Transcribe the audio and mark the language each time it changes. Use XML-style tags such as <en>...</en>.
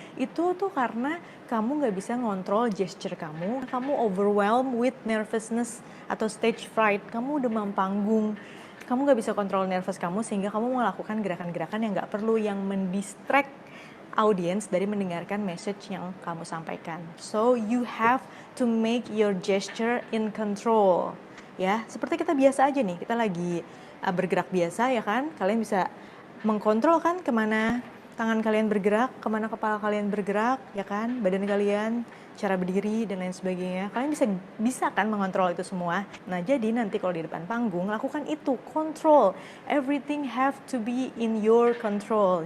<id>Itu tuh karena kamu nggak bisa ngontrol gesture kamu</id> <en>overwhelmed with nervousness</en> <id>atau stage fright, kamu demam panggung. Kamu gak bisa kontrol nervous kamu sehingga kamu melakukan gerakan-gerakan yang gak perlu, yang mendistract audience dari mendengarkan message yang kamu sampaikan.</id> <en>So you have to make your gesture in control.</en> <id>Ya, seperti kita biasa aja nih, kita lagi bergerak biasa ya kan. Kalian bisa mengkontrol kan kemana tangan kalian bergerak, kemana kepala kalian bergerak ya kan, badan kalian, cara berdiri dan lain sebagainya. Kalian bisa kan mengontrol itu semua. Nah jadi nanti kalau di depan panggung lakukan itu, control.</id> <en>Everything have to be in your control.</en>